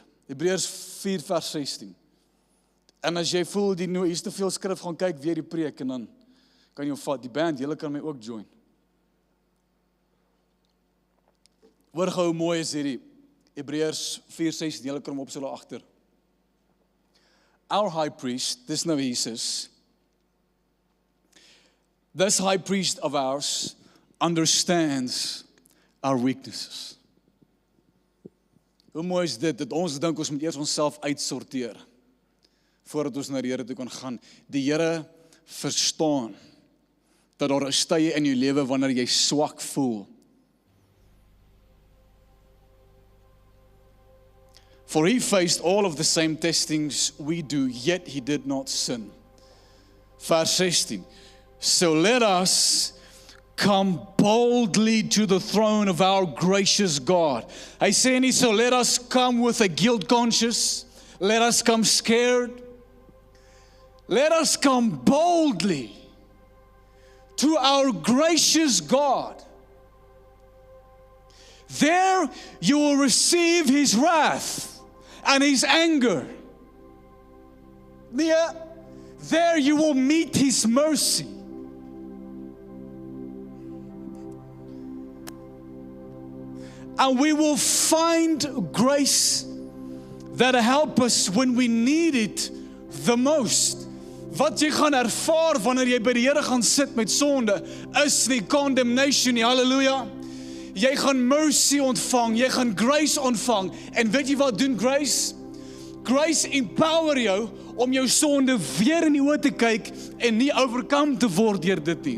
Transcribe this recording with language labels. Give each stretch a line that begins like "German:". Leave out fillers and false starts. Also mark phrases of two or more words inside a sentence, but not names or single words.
Afrikaans: Hebreërs 4 vers 16. En as jy voel hier is te veel skrif, gaan kyk weer die preek en dan kan jy vat. Die band, julle kan my ook join. Hoor gou hoe mooi is hierdie Hebreërs 4:16, julle kan hom op hulle agter.
English: Our high priest,
Afrikaans: dis nou Jesus,
English: this high priest of ours understands our weaknesses.
Afrikaans: Hoe mooi is dit, dat ons dink ons moet eers onsself uitsorteer, voordat ons na die Here toe kan gaan. Die Here verstaan, dat daar 'n tye in jou lewe wanneer jy swak voel.
English: For he faced all of the same testings we do, yet he did not sin.
Afrikaans: Vers 16.
English: So let us come boldly to the throne of our gracious God.
Afrikaans: Hy sê nie,
English: so let us come with a guilt conscience. Let us come scared. Let us come boldly to our gracious God. There you will receive his wrath and his anger. There you will meet his mercy. And we will find grace that help us when we need it the most.
Afrikaans: Wat jy gaan ervaar wanneer jy by die Here gaan sit met sonde, is nie condemnation nie, halleluja. Jy gaan mercy ontvang, jy gaan grace ontvang. En weet jy wat doen grace? Grace empower jou om jou sonde weer in die oë te kyk en nie overcome te word deur dit nie.